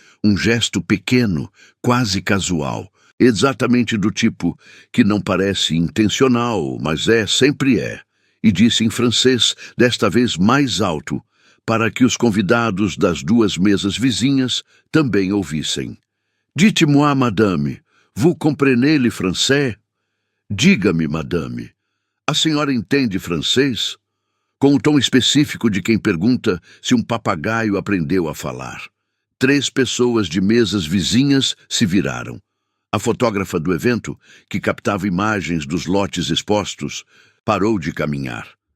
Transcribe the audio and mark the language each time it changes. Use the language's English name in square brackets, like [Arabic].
[Portuguese] Um gesto pequeno, quase casual, exatamente do tipo que não parece intencional, mas sempre é, e disse em francês, desta vez mais alto, para que os convidados das 2 mesas vizinhas também ouvissem. [French] Dites-moi, madame, vous comprenez le français? [Portuguese] Diga-me, madame, a senhora entende francês? Com o tom específico de quem pergunta se um papagaio aprendeu a falar. 3 pessoas de mesas vizinhas se viraram. A fotógrafa do evento, que captava imagens dos lotes expostos, parou de caminhar.